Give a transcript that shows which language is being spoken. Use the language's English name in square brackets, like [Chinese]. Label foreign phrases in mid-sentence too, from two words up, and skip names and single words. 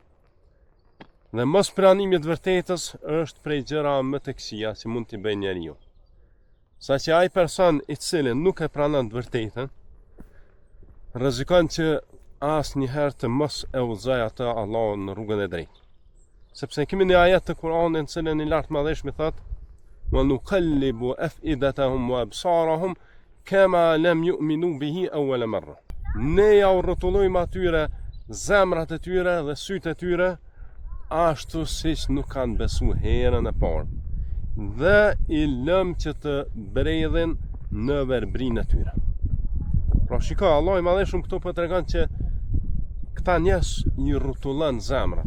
[Albanian] Dhe mos pranimi të vërtetës është prej gjëra më të këqija që mund t'i bëjë njeriu. Saqë ai person i cili nuk e pranon të vërtetën, rrezikon që asnjëherë të mos e udhëzojë atë Allahun në rrugën e drejtë. Sepse kemi një ajet të Kur'anit në cilën i lartë madhëshmi thotë: [Arabic] "ونقلب أفئدتهم وأبصارهم كما لم يؤمنوا به أول مرة." [Albanian] Ne ja urrëtullojmë atyre zemrat e tyre dhe sytë e tyre ashtu siç nuk kanë besu herën e parë, dhe i lëm që të bredhin në verbrin e tyre. Pra shiko, Allah i madhëshëm këto po tregon që këta njerëz i rrotullon zemrat.